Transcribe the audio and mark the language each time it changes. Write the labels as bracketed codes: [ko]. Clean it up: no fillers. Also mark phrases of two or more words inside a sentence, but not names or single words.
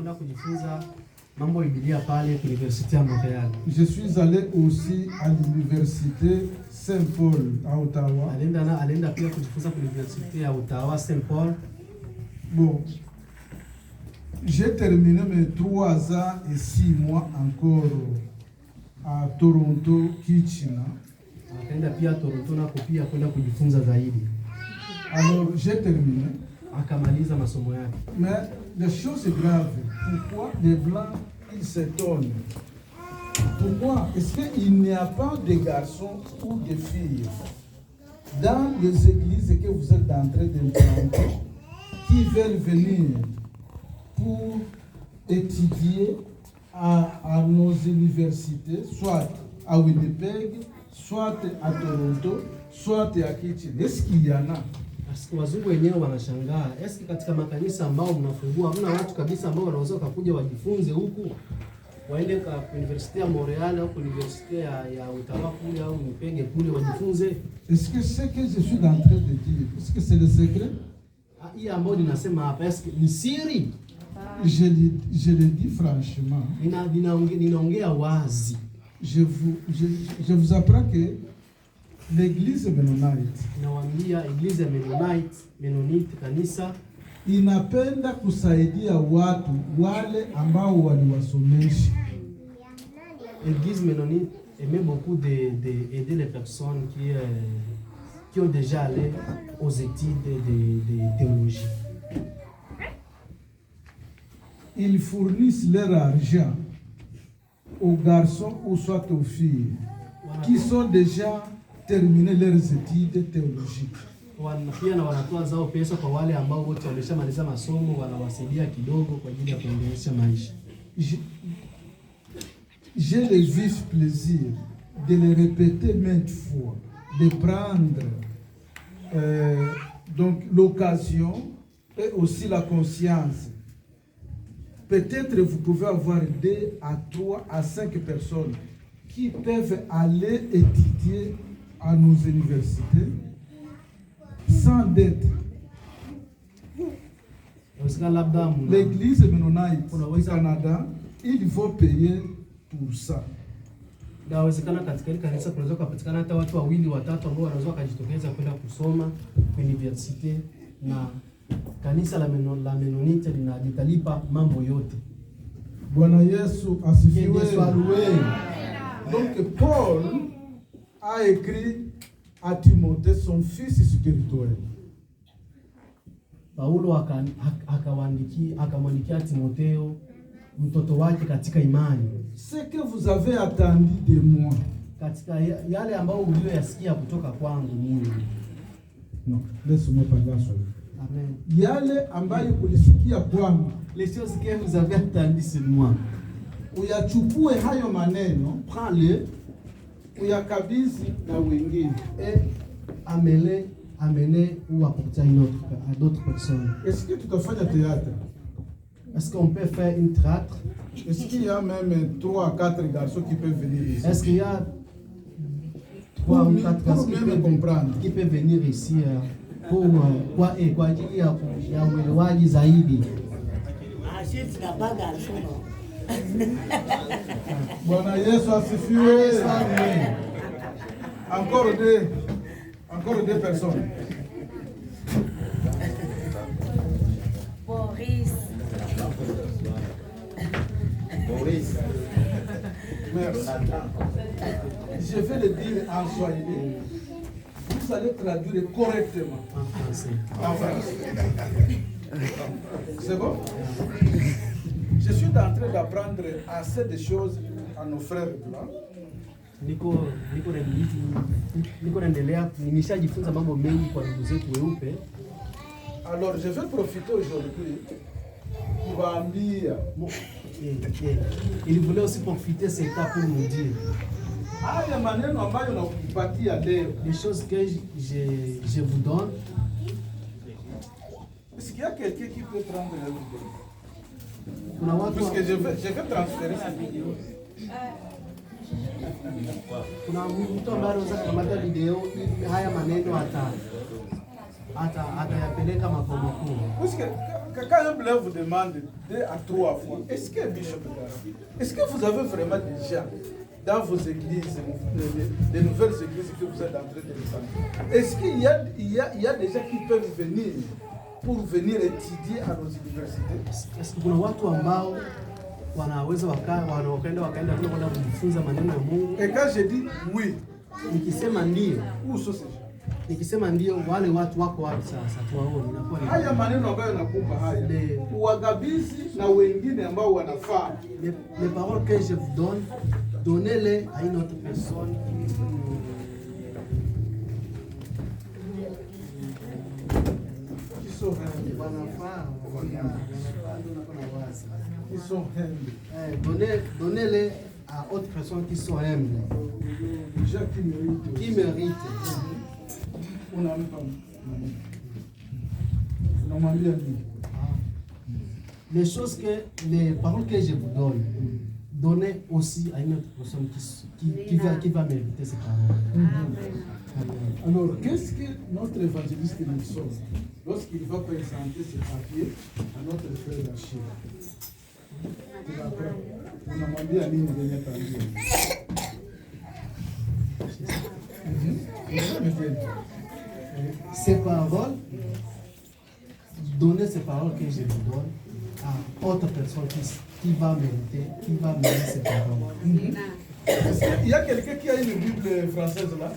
[fr] Je suis allé aussi à l'université Saint-Paul à Ottawa. Bon, j'ai terminé mes 3 ans et 6 mois encore à Toronto, Kitchener. [sw] Akaenda pia Toronto nako pia kwenda kujifunza zaidi. [fr] Alors, j'ai terminé. [sw] Akamaliza masomo yake. [fr] Mais la chose est grave. Pourquoi les Blancs, ils s'étonnent? Pourquoi est-ce qu'il n'y a pas de garçons ou de filles dans les églises que vous êtes en train d'implanter qui veulent venir pour étudier à nos universités, soit à Winnipeg, soit à Toronto, soit à Kitchener? Est-ce qu'il y en a? [sw] Wazungu wenyewe wanashangaa, eski katika makanisa ambao mnafungua hamna watu kabisa ambao wanaweza kuja wajifunze huku, waende kwa University ya Montreal au University ya Ottawa kule au Winnipeg kule wajifunze? [fr] Est-ce que ce que je suis en train de dire, est-ce que c'est le secret? [sw] Hii ambayo ninasema hapa eski ni siri? [fr] Je le dis franchement. [sw] Ninaongea wazi. [fr] Je vous apprends que l'église Mennonite, [sw] nawaambia église Mennonite kanisa inapenda kusaidia watu wale ambao waliwasomesha. [fr] L'église Mennonite aime beaucoup d'aider les personnes qui ont déjà allé aux études de théologie. Ils fournissent leur argent aux garçons ou soit aux filles qui sont déjà terminé leurs études théologiques. [sw] Pia na wanatoa zao pesa kwa wale ambao wote wameshamaliza masomo, wanawasaidia kidogo kwa ajili ya kuendeleza maisha. [fr] J'ai le vif plaisir de le répéter maintes fois, de prendre donc l'occasion et aussi la conscience. Peut-être vous pouvez avoir 2 à 3 à 5 personnes qui peuvent aller étudier à nos universités sans dette. L'église Mennonite au Canada, il faut payer pour ça. [sw] Inawezekana katika ile kanisa kunaweza kupatikana hata watu 2 watatu ambao wanaweza kujitokeza kwenda kusoma kwa university, na kanisa la Mennonite linajitalipa mambo yote. Bwana Yesu asifiwe. [fr] Donc Paul a écrit à Timothée, son fils spirituel. [sw] Paulo akamwandikia Timotheo, mtoto wake katika imani. [fr] Ce que vous avez attendu de moi, [sw] katika yale ambao mlioyasikia kutoka kwangu mimi. [fr] Non, laisse-moi parler ça. Amen. [sw] Yale ambayo ulisikia kwangu, [fr] les choses que vous avez entendues sur moi, [sw] uyachukue hayo maneno, [fr] prends-le, [sw] uyakabidhi na wengine, [fr] et amener ou apporter à d'autres personnes. Est-ce que tu peux faire du théâtre? Est-ce qu'on peut faire une théâtre? Est-ce qu'il y a même 3 à 4 garçons qui peuvent venir ici? Est-ce qu'il y a 3 ou 4 garçons qui peuvent venir ici [sw] kwa ajili ya uelewaji zaidi? Bwana Yesu asifiwe. [fr] Encore deux personnes. Boris. Merci. Je vais le dire en swahili. Vous allez traduire correctement. En français. En français. C'est bon? Je suis en train d'apprendre assez de choses à nos frères blancs. [sw] Niko naendelea, nimeshajifunza mambo mengi kwa ndugu zetu weupe. [fr] Alors je vais profiter aujourd'hui kuwaambia. Il voulait aussi profiter cet temps pour nous dire [sw] haya maneno ambayo nakupatia leo, [fr] les choses que je vous donne. Est-ce qu'il y a quelqu'un qui peut prendre la vidéo? Parce que je vais transférer cette vidéo. [sw] Kuna mtu ambaye anaweza kukamata video ili haya maneno atayapeleka makao makuu. [fr] Parce que quand un bleu vous demande 2 à 3 fois, est-ce que Bishop, est-ce que vous avez vraiment déjà dans vos églises, les nouvelles églises que vous êtes en train de descendre, est-ce qu'il y a des gens qui peuvent venir pour venir étudier à nos universités? Est-ce que [sw] kuna watu ambao wanaweza wakaenda kule kwenda kujifunza maneno ya Mungu? [fr] Et quand je dis oui, [sw] Nikisema ndio, [fr] où sont ces gens? [sw] nikisema ndio, wale watu wako wapi sasa? Tuwaone inakuwa ni Haya maneno ambayo nakupa haya, uwagabizi na wengine ambao wanafaa. [fr] les paroles que je vous donne, donnez-les à une autre personne. Qui sont humbles. Qui sont humbles. Donnez-les à autre personne qui sont humbles, Les gens qui méritent. qui méritent. On a pas. [sw] Unamwambia nini? [fr] Les choses que, les paroles que je vous donne, donnez aussi à une autre personne qui va mériter ces paroles. Amen. Alors, qu'est-ce que notre évangéliste nous sort lorsqu'il va présenter ce papier à notre frère Achille? [sw] Unamwambia nini venye ataambia? [fr] Ces paroles, donnez ces paroles que je vous donne à autre personne qui va mériter ces paroles. Est-ce qu'il y a quelqu'un qui a une Bible française là?